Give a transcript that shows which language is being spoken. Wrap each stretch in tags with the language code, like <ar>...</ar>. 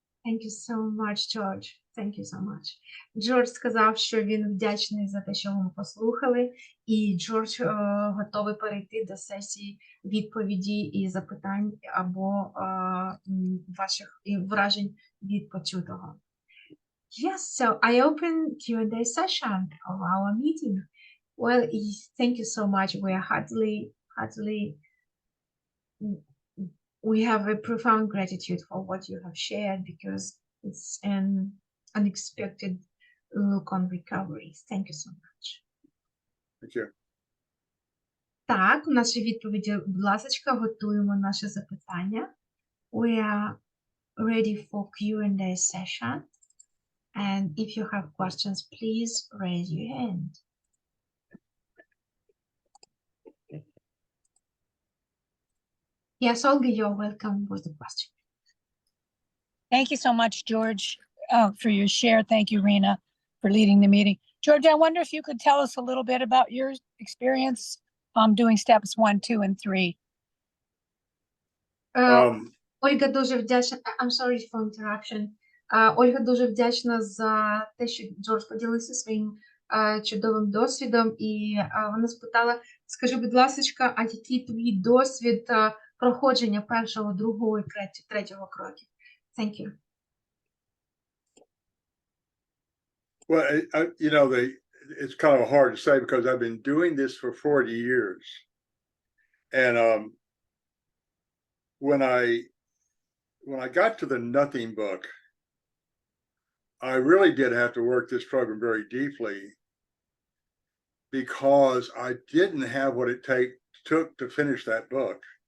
<en>Thank you so much, George. Thank you so much.</en> <uk>Джордж сказав, що він вдячний за те, що ви послухали, і Джордж готовий перейти до сесії відповіді і запитань або ваших вражень від почутого.</uk> <en>Yes, so I open Q&A session of our meeting. Well, thank you so much. We are we have a profound gratitude for what you have shared, because it's an unexpected look on recovery. Thank you so much. Thank you.</en> <uk>Так, у наші відповіді, будь ласка, готуємо наші запитання.</uk> <en>We are ready for Q&A session. And if you have questions, please raise your hand. Yes, Olga, you're welcome with the question. Thank you so much, George, for your share. Thank you, Rena, for leading the meeting. George, I wonder if you could tell us a little bit about your experience doing steps 1, 2, and 3.</en> <uk>Ольга дуже вдячна.</uk> <en>I'm sorry for interruption.</en> <uk>Ольга дуже вдячна за те, що Джордж поділився своїм чудовим досвідом, і вона спитала: скажи, будь ласка, а який твій досвід проходження першого, другого і третього кроків?</uk> <en>Thank you. Well, you know, it's kind of hard to say, because I've been doing this for 40 years. And when I got to the Nothing book, I really did have to work this program very deeply, because I didn't have what it took to finish that book.</en>